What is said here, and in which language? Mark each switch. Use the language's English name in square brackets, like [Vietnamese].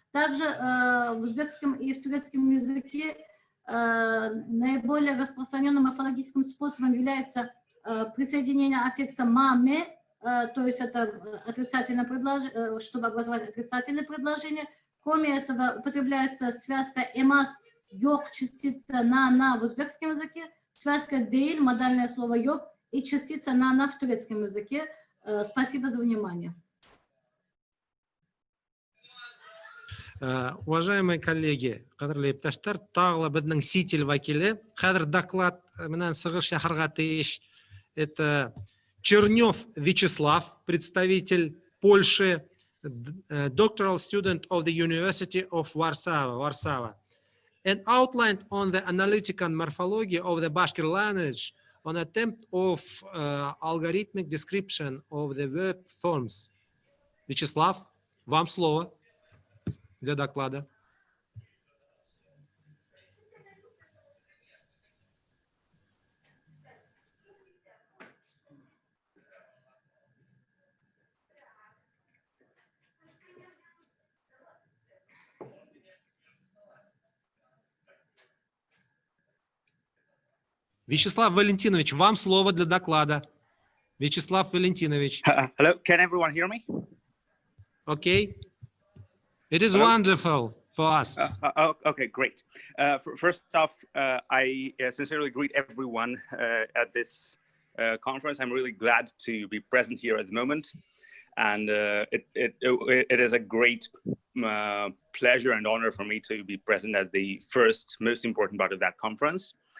[Russian] Также в узбекском и в турецком языке наиболее распространенным морфологическим способом является присоединение аффикса «маме», то есть это отрицательное предложение, чтобы образовать отрицательное предложение, к Кроме этого, употребляется связка «эмас», «йог», частица «на» в узбекском языке, связка «дейль», модальное слово «йог» и частица «на» в турецком языке. Спасибо за внимание. [Bashkir] Уважаемые коллеги, кадрлы иптештер, тагы безнең ситил вәкиле, хәзер доклад менән сыгыш яхарга тиеш. [Russian] Это Чернев Вячеслав, представитель Польши, [English] doctoral student of the University of Warsaw, and outlined on the analytical morphology of the Bashkir language on attempt of algorithmic description of the verb forms. [Russian] Вячеслав, вам слово для доклада. Вячеслав Валентинович, вам слово для доклада. Вячеслав Валентинович. [English] Hello, can everyone hear me? Okay. It is Hello? wonderful for us. Okay, great. First off, I sincerely greet everyone at this conference. I'm really glad to be present here at the moment. And it is a great pleasure and honor for me to be present at the first most important part of that conference.